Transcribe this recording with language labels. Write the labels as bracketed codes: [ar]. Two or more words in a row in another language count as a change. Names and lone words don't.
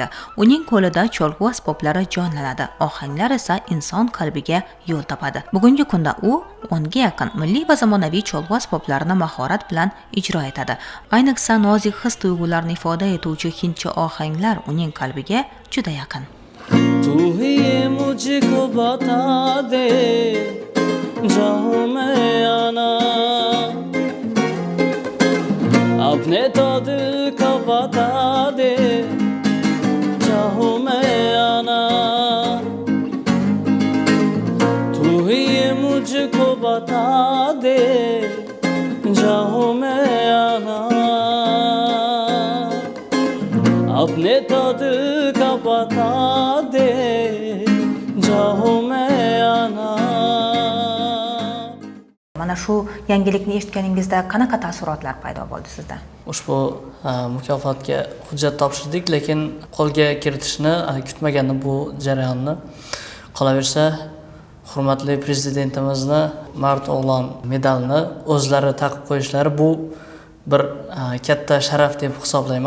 [uz] Uning qo'lida cholg'u asboblari jonlanadi, ohanglar esa inson qalbiga yo'l topadi. Bugungi kunda u 10 ga yaqin milliy va zamonaviy cholg'u asboblarini mahorat bilan ijro etadi. Ayniqsa nozik his-tuyg'ularni ifoda etuvchi hindcha ohanglar uning qalbiga juda yaqin. [hi] तू ही मुझको बता दे जहाँ मैं आना अपने तो दिल का बता दे चाहो मैं आना तू ही मुझको बता दे चाहो मैं आना अपने तो दिल का बता दे चाहो मैं आना [uz] Mana shu yangilikni eshitganingizda qanaqa taassurotlar paydo bo'ldi sizda? Ushbu mukofotga hujjat topshirdik, lekin qo'lga kiritishni kutmaganda bu jarayonni. Qolaversa, hurmatli prezidentimizni Mart o'g'lon medalini o'zlari taqib qo'yishlari bu bir katta sharaf deb hisoblayman.